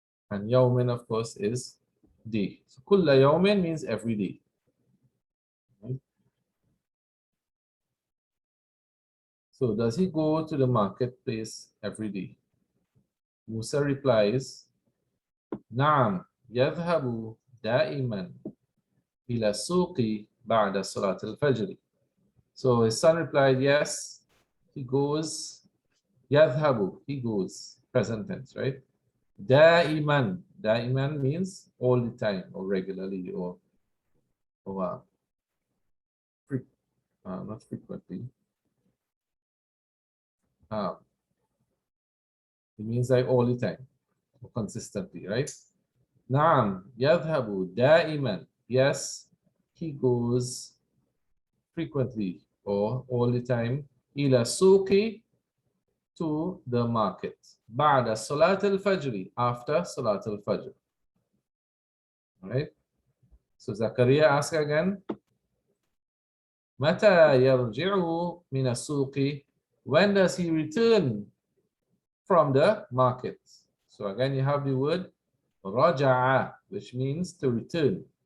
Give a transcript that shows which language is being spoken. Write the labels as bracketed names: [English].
[English] And يوم, of course, is day. So [Arabic] كل يوم [English] means every day. Right? So does he go to the marketplace every day? Musa replies, [Arabic] نعم يذهب دائما إلى السوق بعد صلاة الفجر. [English] So his son replied, yes, he goes. يذهب, he goes, present tense, right? دائما, دائما means all the time, or regularly, or not frequently. It means like all the time, or consistently, right? [Arabic] نعم يذهب دائما, [English] yes, he goes frequently or all the time. [Arabic] إلى السوق, [English] to the market. [Arabic] بعد صلاة الفجر, [English] after [Arabic] صلاة الفجر. [English] All right? So Zakaria asks again, [Arabic] متى يرجع من السوق? [English] When does he return from the market? So again, you have the word رجع, which means to return.